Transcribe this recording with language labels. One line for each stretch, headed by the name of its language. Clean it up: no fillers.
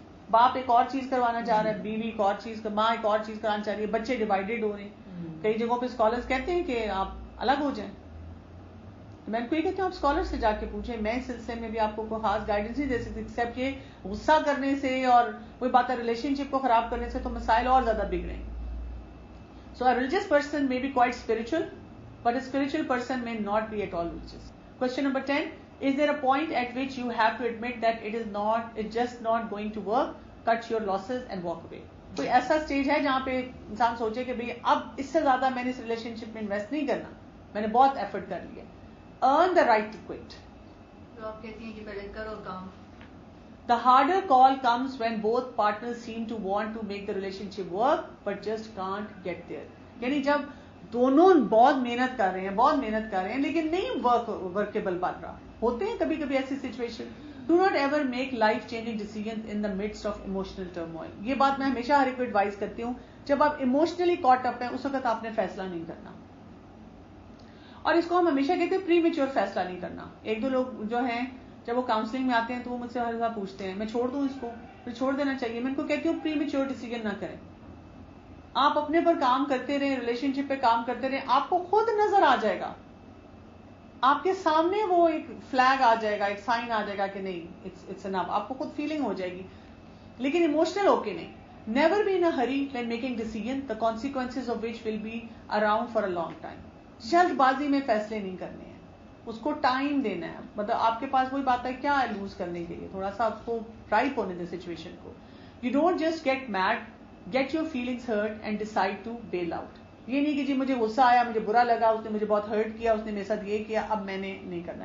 Urdu: باپ ایک اور چیز کروانا چاہ رہا ہے، بیوی ایک اور چیز، ماں ایک اور چیز کرانا چاہ رہی ہے، بچے ڈیوائیڈیڈ ہو رہے ہیں. کئی جگہوں پہ اسکالرس کہتے ہیں کہ آپ الگ ہو جائیں. میں ان کو یہ کہتی ہوں آپ اسکالر سے جا کے پوچھیں. میں اس سلسلے میں بھی آپ کو کوئی خاص گائیڈنس نہیں دے سکتی ایکسیپٹ یہ غصہ کرنے سے اور کوئی بات ہے ریلیشن شپ کو خراب کرنے سے تو مسائل اور زیادہ بگڑیں.
English: So a religious person may be quite spiritual, but a spiritual person may not be at all religious. Question number 10. Is there a point at which you have to admit that it's just not going to work, cut your losses and walk away?
Urdu: کوئی ایسا stage ہے جہاں پہ انسان سوچے کہ بھئی اب اس سے زیادہ میں نے اس ریلیشن شپ میں انویسٹ نہیں کرنا، میں نے بہت ایفرٹ کر لیا.
English: Earn the right to quit.
Urdu: تو آپ کہتی ہیں کہ پہلے کرو کام.
English: The harder call comes when both partners seem to want to make the relationship work but just can't get there.
Urdu: یعنی جب دونوں بہت محنت کر رہے ہیں لیکن نہیں ورکیبل بن رہا. ہوتے ہیں کبھی کبھی ایسی situation.
English: Do not ever make life changing decisions in the midst of emotional turmoil.
Urdu: یہ بات میں ہمیشہ ہر ایک کو ایڈوائز کرتی ہوں. جب آپ ایموشنلی کاٹ اپ ہیں اس وقت آپ نے فیصلہ نہیں کرنا. اور اس کو ہم ہمیشہ کہتے ہیں پری میچور فیصلہ نہیں کرنا. ایک دو لوگ جو ہیں جب وہ کاؤنسلنگ میں آتے ہیں تو وہ مجھ سے ہر دفعہ پوچھتے ہیں میں چھوڑ دوں اس کو، پھر چھوڑ دینا چاہیے. میں ان کو کہتی ہوں پری میچور ڈیسیژن نہ کریں. آپ اپنے پر کام کرتے رہیں، ریلیشن شپ پہ کام کرتے رہیں، آپ کو خود نظر آ جائے گا آپ کے سامنے وہ ایک فلیگ آ جائے گا, ایک سائن آ جائے گا کہ نہیں
English: it's enough,
Urdu: آپ کو خود فیلنگ ہو جائے گی, لیکن ایموشنل ہو کے نہیں.
English: Never be in hurry when making decision the consequences of which will be around for a long time.
Urdu: جلد بازی میں فیصلے نہیں کرنے ہیں, اس کو ٹائم دینا ہے. مطلب آپ کے پاس وہی بات ہے کیا ہے لوز کرنے کے لیے, تھوڑا سا آپ کو رائپ ہونے دیں سچویشن کو.
English: You don't just get mad, get your feelings hurt and decide to bail out.
Urdu: یہ نہیں کہ جی مجھے غصہ آیا, مجھے برا لگا, اس نے مجھے بہت ہرٹ کیا, اس نے میرے ساتھ یہ کیا, اب میں نے نہیں کرنا.